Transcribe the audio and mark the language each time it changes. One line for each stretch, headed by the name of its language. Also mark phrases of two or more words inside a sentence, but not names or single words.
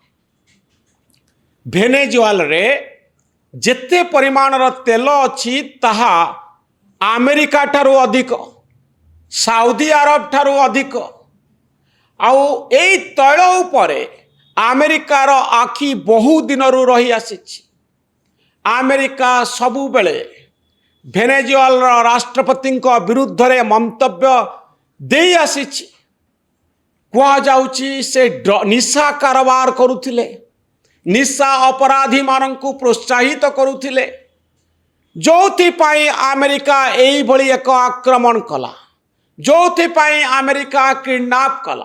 Odia: ଭେନେଜୁଏଲା ରେ ଯେତେ ପରିମାଣର ତେଲ ଅଛି ତାହା ଆମେରିକା ଠାରୁ ଅଧିକ, ସାଉଦି ଆରବ ଠାରୁ ଅଧିକ। ଆଉ ଏଇ ତୈଳ ଉପରେ ଆମେରିକାର ଆଖି ବହୁ ଦିନ ରହି ଆସି। ଆମେରିକା ସବୁବେଳେ ଭେନେଜୁଏଲାର ରାଷ୍ଟ୍ରପତିଙ୍କ ବିରୁଦ୍ଧରେ ମନ୍ତବ୍ୟ ଦେଇ ଆସିଛି। କୁହାଯାଉଛି ସେ ନିଶା କାରବାର କରୁଥିଲେ, ନିଶା ଅପରାଧୀମାନଙ୍କୁ ପ୍ରୋତ୍ସାହିତ କରୁଥିଲେ, ଯେଉଁଥିପାଇଁ ଆମେରିକା ଏଇଭଳି ଏକ ଆକ୍ରମଣ କଲା, ଯେଉଁଥିପାଇଁ ଆମେରିକା କିଡନାପ୍ କଲା।